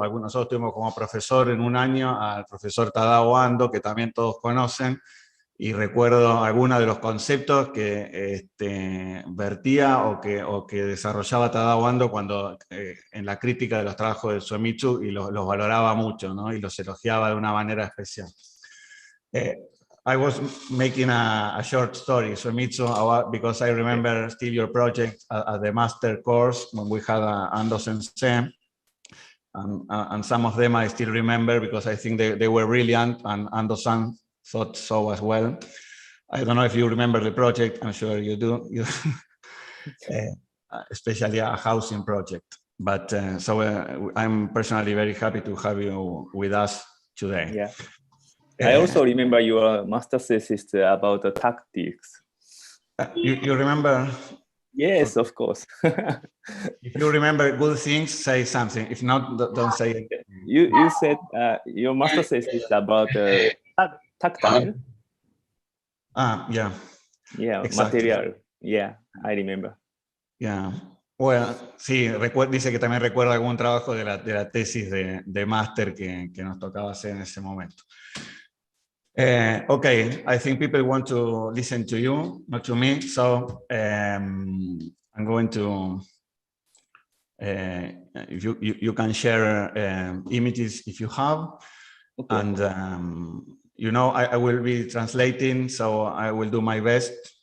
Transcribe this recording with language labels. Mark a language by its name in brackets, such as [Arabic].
[Spanish] Nosotros tuvimos como profesor en un año al profesor Tadao Ando, que también todos conocen, y recuerdo algunos de los conceptos que vertía o que desarrollaba Tadao Ando cuando en la crítica de los trabajos de Suemitsu, y los valoraba mucho, ¿no?, y los elogiaba de una manera especial. [English] I was making a short story, Suemitsu, because I remember still your project at the master course when we had Ando Sensei, and some of them I still remember because I think they were brilliant, and Ando-san thought so as well. I don't know if you remember the project. I'm sure you do. Especially a housing project. But I'm personally very happy to have you with us today. Yeah. I also remember your master thesis about the tactics. You remember? Yes, of course. If you remember good things, say something. If not, don't say it. You said your master thesis is about tactile. Yeah. Yeah, exactly. Material. Yeah, I remember. Yeah. [Spanish] Bueno, sí, dice que también recuerda algún trabajo de la tesis de máster que nos tocaba hacer en ese momento. [English] Okay, I think people want to listen to you, not to me, so I'm going to you can share images if you have. Okay. And I will be translating, so I will do my best.